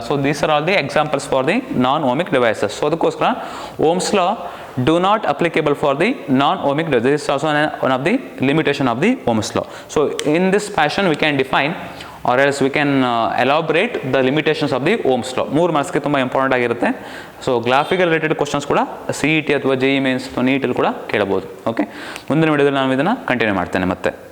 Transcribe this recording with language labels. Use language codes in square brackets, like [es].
[en] So these are all the examples for the non ohmic devices. [kn] So ಅದಕ್ಕೋಸ್ಕರ [en] Ohm's law do not applicable for the non-ohmic device. This is also one of the limitation of the Ohm's law. So in this fashion we can define or else we can elaborate the limitations of the Ohm's law. [kn] 3 ಮಾರ್ಕ್ಸ್ಗೆ ತುಂಬ important ಆಗಿರುತ್ತೆ. So graphical related questions ಕೂಡ CET ಅಥವಾ JEE Mains ಅಥವಾ NEET ಅಲ್ಲಿ ಕೂಡ ಕೇಳಬಹುದು. Okay, ಮುಂದಿನ ವಿಡಿಯೋದಲ್ಲಿ ನಾನು ಇದನ್ನು ಕಂಟಿನ್ಯೂ ಮಾಡ್ತೇನೆ ಮತ್ತೆ.